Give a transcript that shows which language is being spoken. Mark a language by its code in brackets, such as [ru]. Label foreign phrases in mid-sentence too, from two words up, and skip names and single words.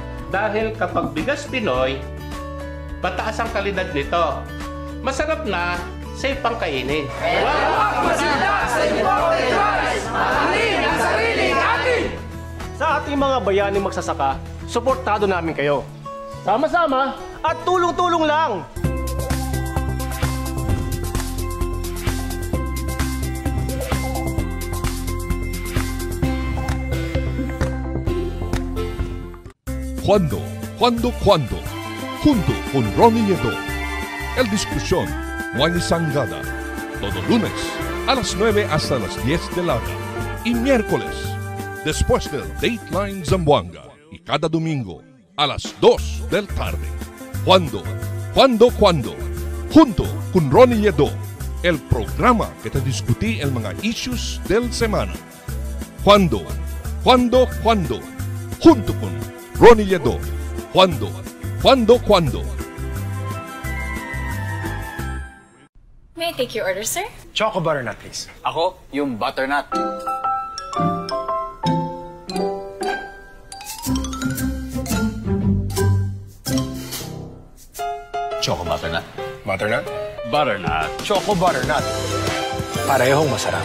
[tl] Dahil kapag bigas Pinoy, mataas ang kalidad nito. Masarap na, safe pang kainin. Huwag masila sa [en] imported rice! [tl] Mahalin ang sariling atin! Sa ating mga bayaning magsasaka, suportado namin kayo. Sama-sama at tulong-tulong lang! [cbk] ¿Cuándo? Junto con Ronnie Nieto. El discusión no hay sangada. Todo lunes a las 9 hasta las 10 de la noche. Y miércoles después del Dateline Zamboanga. Y cada domingo a las 2 del tarde. ¿Cuándo? Junto con Ronnie Nieto. El programa que te discutí el mga issues del semana. ¿Cuándo? Junto con Ronnie Nieto. ¿Cuándo? [en] May I take your order, sir? Choco butternut, please. [tl] Ako, yung butternut. Choco butternut. Butternut? Butternut. Choco butternut. Parehong masarap.